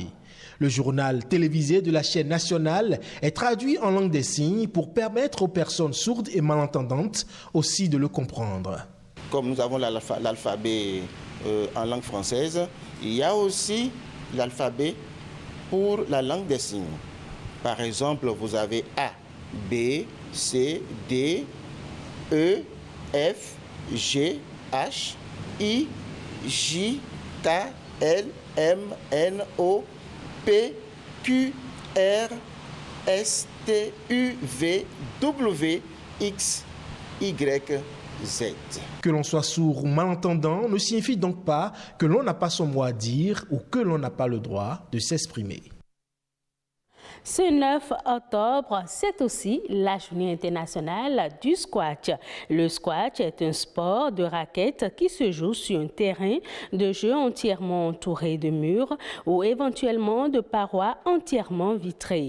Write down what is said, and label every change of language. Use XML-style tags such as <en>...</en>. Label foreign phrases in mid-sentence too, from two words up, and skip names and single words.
<fr>Le journal télévisé de la chaîne nationale est traduit en langue des signes pour permettre aux personnes sourdes et malentendantes aussi de le comprendre. Comme nous avons l'alphabet en langue française, il y a aussi l'alphabet pour la langue des signes. Par exemple, vous avez A, B, C, D, E, F, G, H, I, J, K, L, M, N, O, P, Q, R, S, T, U, V, W, X, Y, Z. Que l'on soit sourd ou malentendant ne signifie donc pas que l'on n'a pas son mot à dire ou que l'on n'a pas le droit de s'exprimer. Ce 9 octobre, c'est aussi la journée internationale du squash. Le squash est un sport de raquettes qui se joue sur un terrain de jeu entièrement entouré de murs ou éventuellement de parois entièrement vitrées.</fr>